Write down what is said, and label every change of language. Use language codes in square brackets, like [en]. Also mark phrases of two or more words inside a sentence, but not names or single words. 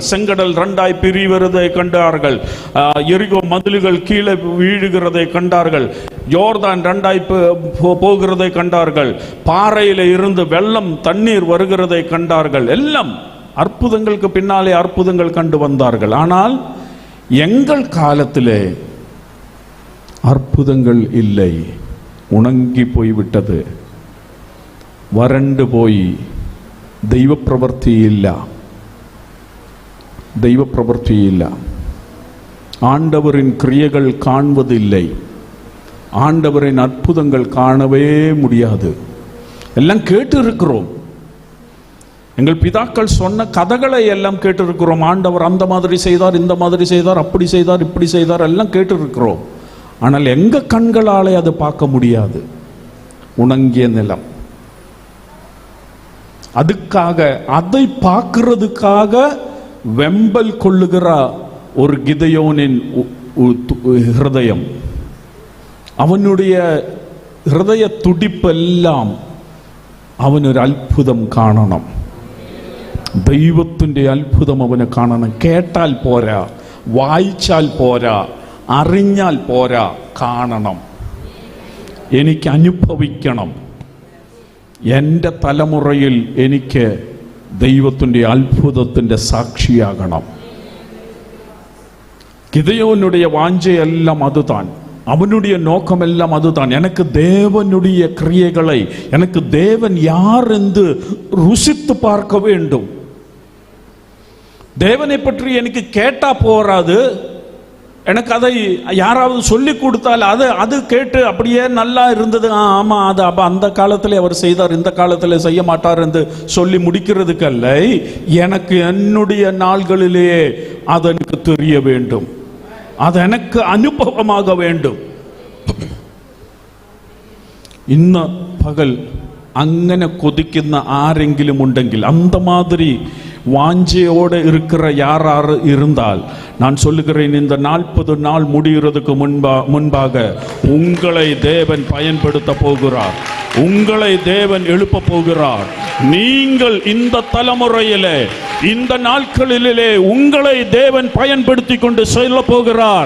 [ta] செங்கடல் 2ஆய் பிரிவதை கண்டார்கள், எரிகோ மதில்கள் கீழே வீழுகிறதை கண்டார்கள், யோர்தான் 2ஆய் போகிறதை கண்டார்கள், பாறையில இருந்து வெள்ளம் தண்ணீர் வருகிறதை கண்டார்கள். எல்லாம் அற்புதங்களுக்கு பின்னாலே அற்புதங்கள் கண்டு வந்தார்கள். ஆனால் எங்கள் காலத்திலே அற்புதங்கள் இல்லை, உணங்கி போய்விட்டது, [ml] വരണ്ടു പോയി. ദൈവപ്രവൃത്തിയില്ല, ദൈവപ്രവൃത്തിയില്ല. [ta] ஆண்டவரின் கிரியைகள் காண்பதில்லை, ஆண்டவரின் அற்புதங்கள் காணவே முடியாது. எல்லாம் கேட்டு இருக்கிறோம், எங்கள் பிதாக்கள் சொன்ன கதைகளை எல்லாம் கேட்டு இருக்கிறோம். ஆண்டவர் அந்த மாதிரி செய்தார், இந்த மாதிரி செய்தார், அப்படி செய்தார், இப்படி செய்தார், எல்லாம் கேட்டு இருக்கிறோம். ஆனால் எங்க கண்களாலே அது பார்க்க முடியாது. உணங்கிய நிலம். அதுக்காக அதை பார்க்கிறதுக்காக வெம்பல் கொள்ளுகிற ஒரு கிதையோனின் ஹிருதயம், அவனுடைய ஹிருதய துடிப்பெல்லாம் [ml] അവനൊരു അത്ഭുതം കാണണം. ദൈവത്തിൻ്റെ അത്ഭുതം അവന് കാണണം. കേട്ടാൽ പോരാ, വായിച്ചാൽ പോരാ, അറിഞ്ഞാൽ പോരാ, കാണണം. എനിക്ക് അനുഭവിക്കണം. എൻ്റെ തലമുറയിൽ എനിക്ക് ദൈവത്തിൻ്റെ അത്ഭുതത്തിൻ്റെ സാക്ഷിയാകണം. [ta] கிதையோனுடைய வாஞ்சையெல்லாம் அதுதான், அவனுடைய நோக்கமெல்லாம் அதுதான். எனக்கு தேவனுடைய கிரியைகளை, எனக்கு தேவன் யார் என்று ருசித்து பார்க்க வேண்டும். தேவனை பற்றி எனக்கு கேட்டா போராது, எனக்கு அதை யாராவது சொல்லி கொடுத்தால் அது கேட்டு அப்படியே நல்லா இருந்தது, ஆமா அது அப்ப அந்த காலத்தில் அவர் செய்தார், இந்த காலத்தில் செய்ய மாட்டார் என்று சொல்லி முடிக்கிறதுக்கல்ல. எனக்கு என்னுடைய நாள்களிலேயே அது எனக்கு தெரிய வேண்டும், [ml] അത് എനിക്ക് അനുഭവമാക വേണ്ടും. ഇന്ന് പകൽ അങ്ങനെ കൊതിക്കുന്ന ആരെങ്കിലും ഉണ്ടെങ്കിൽ, [ta] அந்த மாதிரி வாஞ்சையோடு இருக்கிற யாராரு இருந்தால், நான் சொல்லுகிறேன், இந்த 40 நாள் முடிகிறதுக்கு முன்பாக உங்களை தேவன் பயன்படுத்த போகிறார், உங்களை தேவன் எழுப்ப போகிறார். நீங்கள் இந்த தலைமுறையிலே, இந்த நாட்களிலே உங்களை தேவன் பயன்படுத்தி கொண்டு செல்ல போகிறார்.